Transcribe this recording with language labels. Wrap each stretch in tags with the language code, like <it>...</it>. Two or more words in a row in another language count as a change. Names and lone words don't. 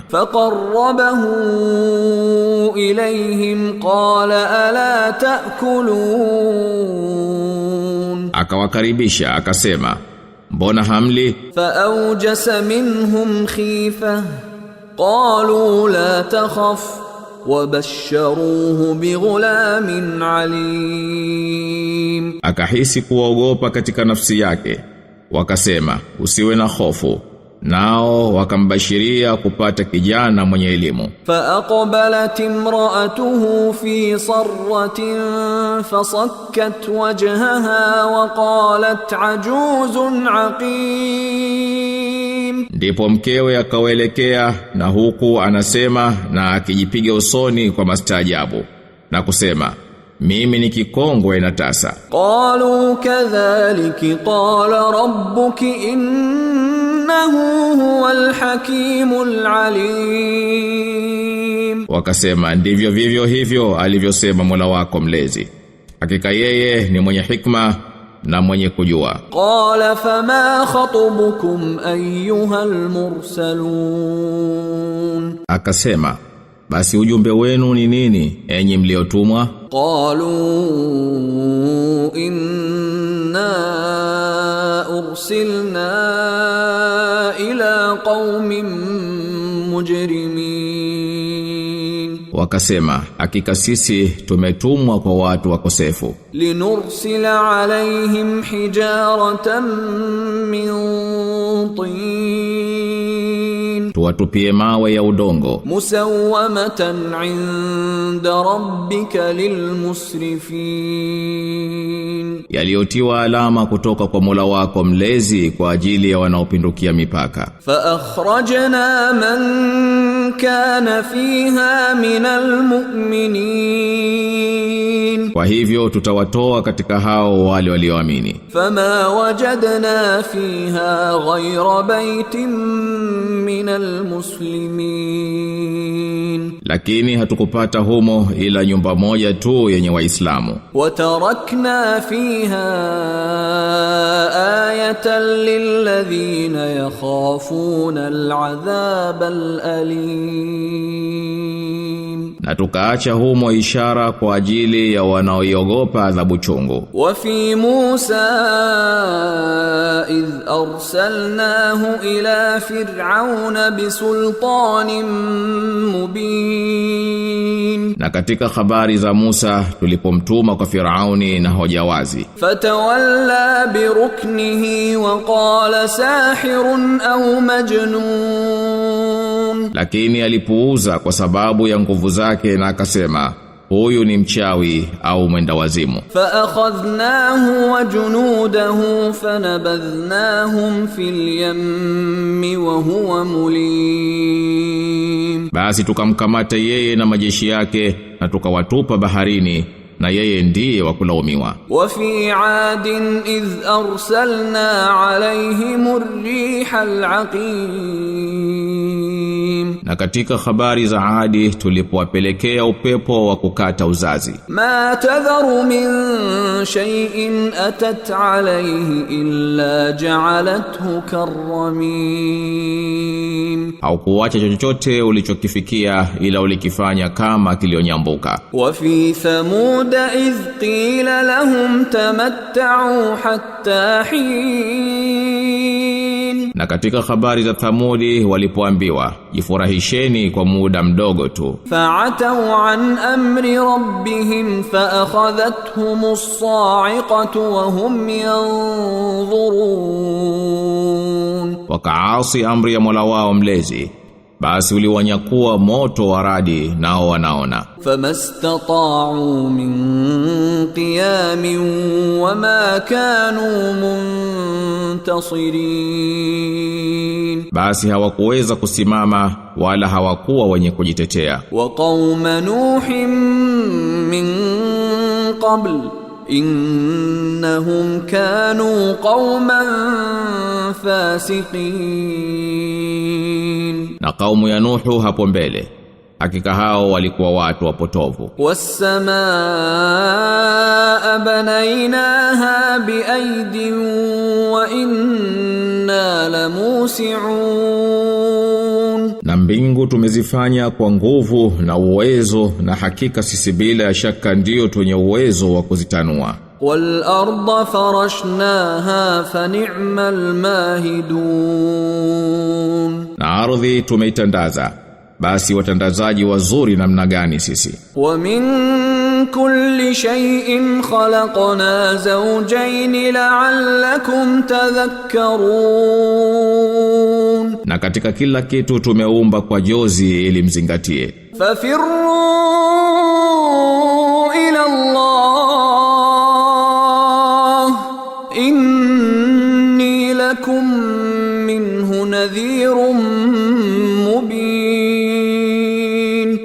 <ar>فقربه إليهم قال ألا تأكلون.</ar> <sw>Akawakaribisha akasema, mbona hamli?</sw> <ar>فأوجس منهم خيفة قالوا لا تخف وبشروه بغلام عليم.</ar> <sw>Akahisi kuogopa katika nafsi yake, wakasema usiwe na hofu, nao wakambashiria kupata kijana mwenye elimu.</sw> <ar>فأقبلت امرأته في صرة فصكت وجهها وقالت عجوز عقيم.</ar> <sw>Ndipo mkewe akawaelekea na huku anasema na akijipiga usoni kwa mastaajabu na kusema, mimi ni kikongwe na tasa.</sw> <ar>قالوا كذلك قال ربك إنه هو الحكيم العليم.</ar> <sw>Wakasema ndivyo vivyo hivyo alivyosema Mola wako mlezi, hakika yeye ni mwenye hikma na mwenye kujua.</sw> <ar>قال فما خطبكم أيها المرسلون.</ar> <sw>Akasema basi ujumbe wenu ni nini enyi mliotumwa?</sw> <ar>قالوا إنا أرسلنا إلى قوم مجرمين.</ar> <sw>Wakasema hakika sisi tumetumwa kwa watu wakosefu,</sw> <ar>لنرسل عليهم حجارة من طين</ar> <sw>tuwatupie mawe ya udongo,</sw> <ar>مسومة عند ربك للمسرفين.</ar> <sw>yaliyotiwa alama kutoka kwa Mola wako mlezi kwa ajili ya wanaopindukia mipaka.</sw> <ar>فأخرجنا من كان فيها من المؤمنين.</ar> <sw>Kwa hivyo tutawatoa katika hao wale walioamini.</sw> <ar>فما وجدنا فيها غير بيت من المسلمين.</ar> <sw>Lakini hatukupata humo ila nyumba moja tu yenye Waislamu.</sw> <ar>وتركنا فيها آية للذين يخافون العذاب الأليم.</ar> <sw>Na tukaacha humo ishara kwa ajili ya wanaoiogopa adhabu chungu.</sw> <ar>وفي موسى إذ أرسلناه إلى فرعون بسلطان مبين.</ar> <sw>Na katika habari za Musa tulipomtuma kwa Firauni na hoja wazi.</sw> <ar>فتولى بركنه وقال ساحر أو مجنون.</ar> <sw>Lakini alipuuza kwa sababu ya nguvu zake na akasema, huyu ni mchawi au mwenda wazimu.</sw> <ar>فأخذناه وجنوده فنبذناهم في اليم وهو مليم.</ar> <sw>Basi tukamkamata yeye na majeshi yake na tukawatupa baharini na yeye ndiye wa kulaumiwa.</sw> <ar>وفي عاد إذ أرسلنا عليهم الريح العقيم.</ar> <sw>Na katika habari za Adi tulipowapelekea upepo wa kukata uzazi.</sw> <ar>ما تذر من شيء أتت عليه إلا جعلته كالرميم.</ar> <sw>Haukuacha chochote ulichokifikia ila ulikifanya kama kilionyambuka.</sw> <ar>وفي ثمود إذ قيل لهم تمتعوا حتى حين.</ar> <sw>Na katika habari za Thamudi walipoambiwa jifurahisheni kwa muda mdogo tu.</sw> <ar>فعتوا عن أمر ربهم فأخذتهم الصاعقة وهم ينظرون.</ar> <sw>Wakaasi amri ya Mola wao mlezi, basi uliwanyakuwa moto wa radi nao wanaona.</sw> <ar>فما استطاعوا من قيام وما كانوا منتصرين.</ar> <sw>Basi hawakuweza kusimama wala hawakuwa wenye kujitetea.</sw> <ar>وقوم نوح من قبل إنهم كانوا قوما فاسقين.</ar> <sw>Na kaumu ya Nuhu hapo mbele, hakika hao walikuwa watu wapotovu.</sw> <ar>والسماء بنيناها بأيد وإنا لموسعون.</ar> <sw>Na mbingu tumezifanya kwa nguvu na uwezo na hakika sisi bila ya shaka ndio twenye uwezo wa kuzitanua.</sw> <ar>والأرض فرشناها فنعم الماهدون.</ar> <sw>Na ardhi tumeitandaza, basi watandazaji wazuri namna gani sisi.</sw> <ar>ومن كل شيء خلقنا زوجين لعلكم تذكرون,</ar> <sw>na katika kila kitu tumeumba kwa jozi ili mzingatie.</sw> <ar>ففروا إلى الله إني لكم منه نذير مبين,</ar>